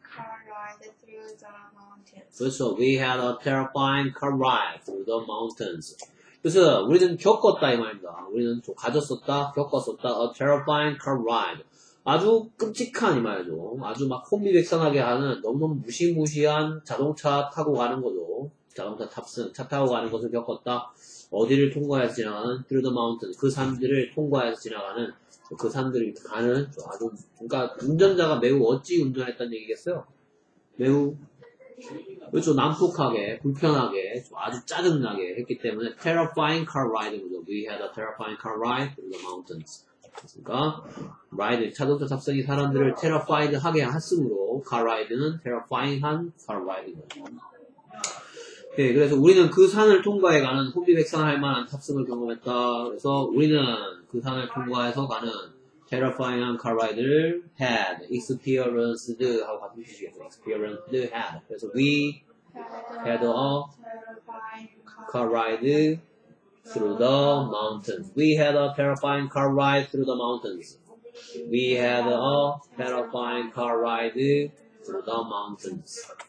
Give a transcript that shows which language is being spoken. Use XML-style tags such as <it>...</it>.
<en>car ride through the mountains.</en> <ko>그렇죠.</ko> <en>We had a terrifying car ride through the mountains.</en> <ko>그래서 우리는 겪었다 이 말입니다. 우리는 좀 가졌었다, 겪었었다.</ko> <en>A terrifying car ride.</en> <ko>아주 끔찍한 이 말이죠. 아주 막 혼비백산하게 하는 너무너무 무시무시한 자동차 타고 가는 거죠. 자동차 탑승, 차 타고 가는 것을 겪었다. 어디를 통과해서 지나가는</ko> <en>through the mountain.</en> <ko>그 산들을 통과해서 지나가는 그 산들을 가는 아주 그러니까 운전자가 매우 어찌 운전했다는 얘기겠어요. 매우 그렇죠. 난폭하게, 불편하게, 아주 짜증나게 했기 때문에 terrifying car ride인 거죠.</ko> <en>We had a terrifying car ride through the mountains.</en> <ko>그러니까 ride, 자동차 탑승이 사람들을 terrified 하게 했으므로 car ride는 terrifying한 car ride인 거죠. 네, 그래서 우리는 그 산을 통과해가는 혼비백산할 만한 탑승을 경험했다. 그래서 우리는 그 산을 통과해서 가는 terrifying한 car ride를 had, experienced 하고 같은 뜻이겠죠.</ko> <en>experienced had. 그래서 we had a car ride through the mountains. We had a terrifying car ride through the mountains. We had a terrifying car ride through the mountains.</en>